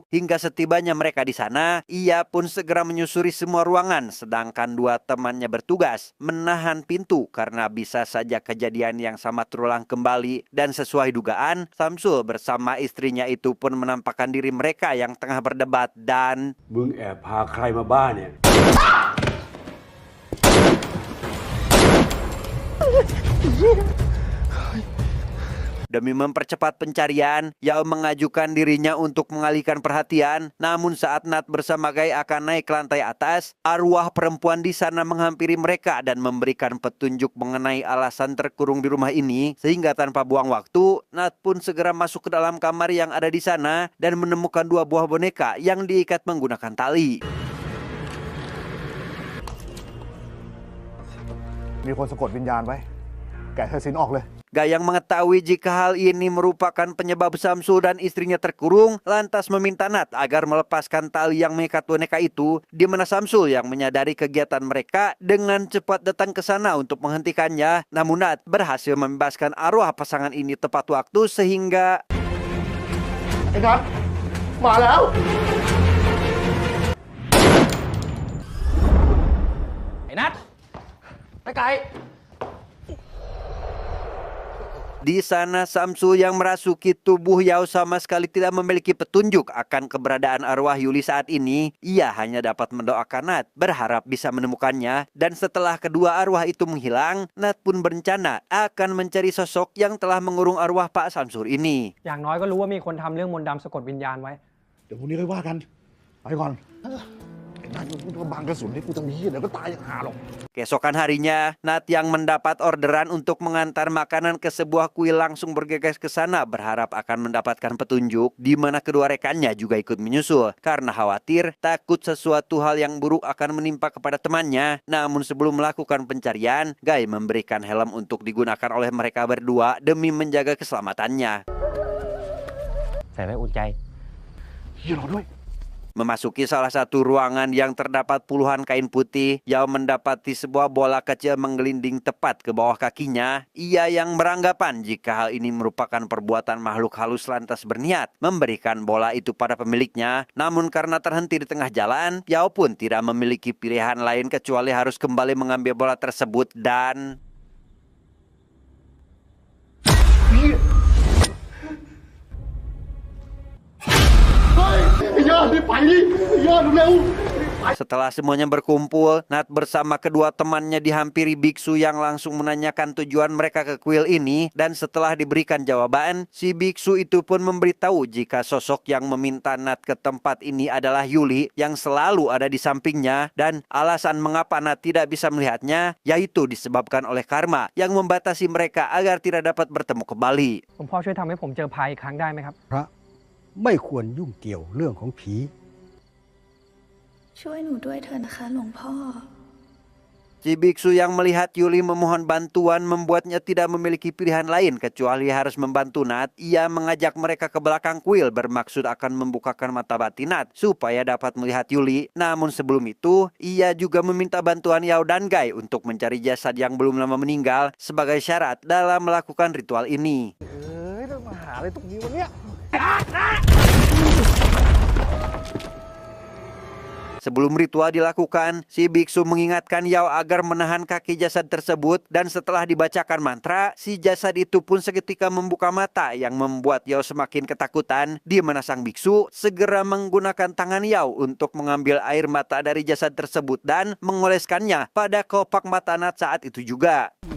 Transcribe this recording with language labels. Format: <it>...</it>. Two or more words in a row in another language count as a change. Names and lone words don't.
<id>Hingga setibanya mereka di sana, ia pun segera menyusuri semua ruangan, sedangkan dua temannya bertugas menahan pintu karena bisa saja kejadian yang sama terulang kembali. Dan sesuai dugaan, Samsul bersama istrinya itu pun menampakkan diri mereka yang tengah berdebat dan...</id> <th>มึงแอบพาใครมาบ้านเนี่ย</th> <id>Demi mempercepat pencarian, Yao mengajukan dirinya untuk mengalihkan perhatian. Namun saat Nat bersama Gai akan naik ke lantai atas, arwah perempuan di sana menghampiri mereka dan memberikan petunjuk mengenai alasan terkurung di rumah ini. Sehingga tanpa buang waktu, Nat pun segera masuk ke dalam kamar yang ada di sana dan menemukan dua buah boneka yang diikat menggunakan tali.</id> <th>มีคนสะกดวิญญาณไว้แกะสายสิญจน์ออกเลย</th> <id>Gai yang mengetahui jika hal ini merupakan penyebab Samsul dan istrinya terkurung, lantas meminta Nat agar melepaskan tali yang mengikat boneka itu, di mana Samsul yang menyadari kegiatan mereka dengan cepat datang ke sana untuk menghentikannya. Namun Nat berhasil membebaskan arwah pasangan ini tepat waktu sehingga...</id> <th>ไอ้นัทมาแล้ว ไอ้นัทไปไกล</th> <id>Di sana Samsu yang merasuki tubuh Yao sama sekali tidak memiliki petunjuk akan keberadaan arwah Yuli saat ini. Ia hanya dapat mendoakan Nat, berharap bisa menemukannya. Dan setelah kedua arwah itu menghilang, Nat pun berencana akan mencari sosok yang telah mengurung arwah Pak Samsur ini.</id> <th>อย่างน้อยก็รู้ว่ามีคนทำเรื่องมนต์ดำสะกดวิญญาณไว้ เดี๋ยวพรุ่งนี้ค่อยว่ากัน ไปก่อนไอ้นั่นกูจะบังกระสุนให้กูทำนี้เดี๋ยวก็ตายอย่างห่าหรอก</th> <id>Keesokan harinya, Nat yang mendapat orderan untuk mengantar makanan ke sebuah kuil langsung bergegas ke sana berharap akan mendapatkan petunjuk di mana kedua rekannya juga ikut menyusul karena khawatir takut sesuatu hal yang buruk akan menimpa kepada temannya. Namun sebelum melakukan pencarian, Guy memberikan helm untuk digunakan oleh mereka berdua demi menjaga keselamatannya.</id> <th>ใส่ไว้อุ่นใจ เฮียรอด้วย</th> <id>Memasuki salah satu ruangan yang terdapat puluhan kain putih, Yao mendapati sebuah bola kecil menggelinding tepat ke bawah kakinya. Ia yang beranggapan jika hal ini merupakan perbuatan makhluk halus lantas berniat memberikan bola itu pada pemiliknya. Namun karena terhenti di tengah jalan, Yao pun tidak memiliki pilihan lain kecuali harus kembali mengambil bola tersebut dan...</id> <th>เฮ้ยไอ้ยอดรีบไปดิไอ้ยอดเร็ว</th> <id>Setelah semuanya berkumpul, Nat bersama kedua temannya dihampiri biksu yang langsung menanyakan tujuan mereka ke kuil ini. Dan setelah diberikan jawaban, si biksu itu pun memberitahu jika sosok yang meminta Nat ke tempat ini adalah Yuli yang selalu ada di sampingnya. Dan alasan mengapa Nat tidak bisa melihatnya yaitu disebabkan oleh karma yang membatasi mereka agar tidak dapat bertemu kembali.</id> <th>หลวงพ่อช่วยทำให้ผมเจอพายอีกครั้งได้ไหมครับ พระไม่ควรยุ่งเกี่ยวเรื่องของผี ช่วยหนูด้วยเถอะนะคะหลวงพ่อ</th> <id>Si biksu yang melihat Yuli memohon bantuan membuatnya tidak memiliki pilihan lain kecuali harus membantu Nat. Ia mengajak mereka ke belakang kuil bermaksud akan membukakan mata batin Nat supaya dapat melihat Yuli. Namun sebelum itu, ia juga meminta bantuan Yao dan Guy untuk mencari jasad yang belum lama meninggal sebagai syarat dalam melakukan ritual ini.</id> <th>เอ้ยต้องมาหาอะไรตรงนี้วะเนี่ย</th> <id>Sebelum ritual dilakukan, si biksu mengingatkan Yao agar menahan kaki jasad tersebut dan setelah dibacakan mantra, si jasad itu pun seketika membuka mata yang membuat Yao semakin ketakutan, di mana sang biksu segera menggunakan tangan Yao untuk mengambil air mata dari jasad tersebut dan mengoleskannya pada kelopak mata Nat saat itu juga.</id>